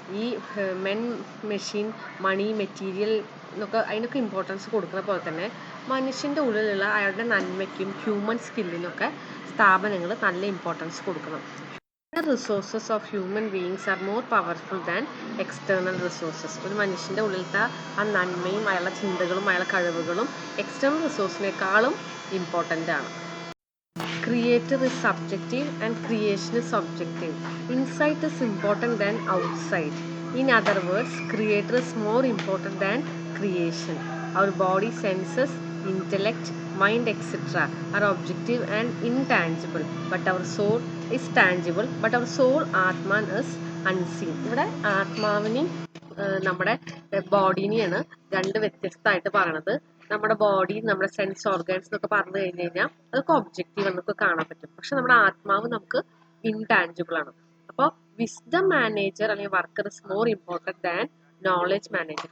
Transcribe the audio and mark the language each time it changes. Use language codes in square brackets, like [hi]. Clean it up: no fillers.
[ml] ഈ men, machine, മണി, material എന്നൊക്കെ അതിനൊക്കെ ഇമ്പോർട്ടൻസ് കൊടുക്കുന്ന പോലെ തന്നെ മനുഷ്യൻ്റെ ഉള്ളിലുള്ള അയാളുടെ നന്മയ്ക്കും ഹ്യൂമൻ സ്കില്ലിനൊക്കെ സ്ഥാപനങ്ങൾ നല്ല ഇമ്പോർട്ടൻസ് കൊടുക്കണം. [en] Resources of human beings are more powerful than external resources. [ml] ഒരു മനുഷ്യൻ്റെ ഉള്ളിലത്തെ ആ നന്മയും അയാളുടെ ചിന്തകളും അയാളുടെ കഴിവുകളും എക്സ്റ്റേണൽ റിസോഴ്സിനേക്കാളും ഇമ്പോർട്ടൻ്റ് ആണ്. [en] Creator is subjective and creation is subjective. Insight is important than outside. In other words, creator is more important than creation. Our body, senses, intellect, mind, etc. are objective and intangible, but our soul is tangible. But our soul, Atman, is unseen. [ml] ഇവിടെ ആത്മാവിനെയും നമ്മുടെ ബോഡീനെയാണ് രണ്ട് വ്യത്യസ്തമായിട്ട് പറയണത്. നമ്മുടെ body, നമ്മുടെ sense organs എന്നൊക്കെ പറഞ്ഞു കഴിഞ്ഞ് കഴിഞ്ഞാൽ അതൊക്കെ ഒബ്ജക്റ്റീവ് എന്നൊക്കെ കാണാൻ പറ്റും. പക്ഷെ നമ്മുടെ ആത്മാവ് നമുക്ക് ഇൻടാഞ്ചിബിൾ ആണ്. [en] അപ്പോൾ wisdom manager അല്ലെങ്കിൽ worker is more important than knowledge manager.